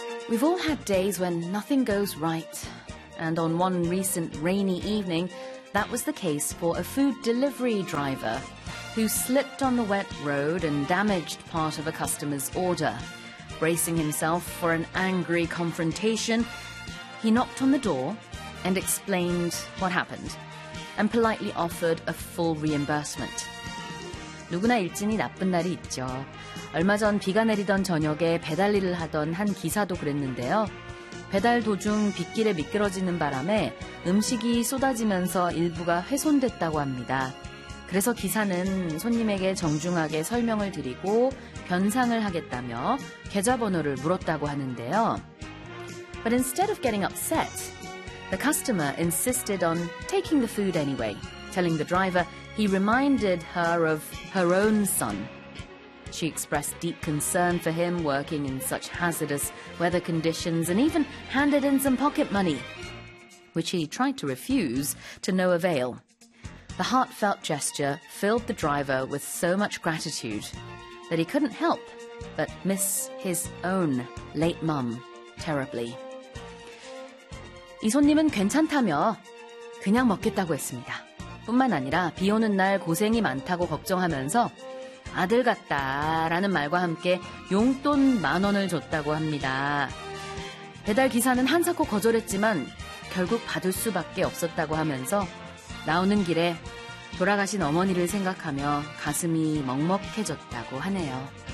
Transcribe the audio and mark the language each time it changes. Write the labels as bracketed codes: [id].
[en] We've all had days when nothing goes right, and on one recent rainy evening, that was the case for a food delivery driver who slipped on the wet road and damaged part of a customer's order. Bracing himself for an angry confrontation, he knocked on the door and explained what happened and politely offered a full reimbursement. [ko] 누구나 일진이 나쁜 날이 있죠. 얼마 전 비가 내리던 저녁에 배달 일을 하던 한 기사도 그랬는데요. 배달 도중 빗길에 미끄러지는 바람에 음식이 쏟아지면서 일부가 훼손됐다고 합니다. 그래서 기사는 손님에게 정중하게 설명을 드리고 변상을 하겠다며 계좌번호를 물었다고 하는데요. [en] But instead of getting upset, the customer insisted on taking the food anyway, telling the driver he reminded her of her own son. She expressed deep concern for him working in such hazardous weather conditions and even handed in some pocket money, which he tried to refuse to no avail. The heartfelt gesture filled the driver with so much gratitude that he couldn't help but miss his own late mum terribly. [ko] 이 손님은 괜찮다며 그냥 먹겠다고 했습니다. 뿐만 아니라 비 오는 날 고생이 많다고 걱정하면서 아들 같다라는 말과 함께 용돈 만 원을 줬다고 합니다. 배달 기사는 한사코 거절했지만 결국 받을 수밖에 없었다고 하면서 나오는 길에 돌아가신 어머니를 생각하며 가슴이 먹먹해졌다고 하네요.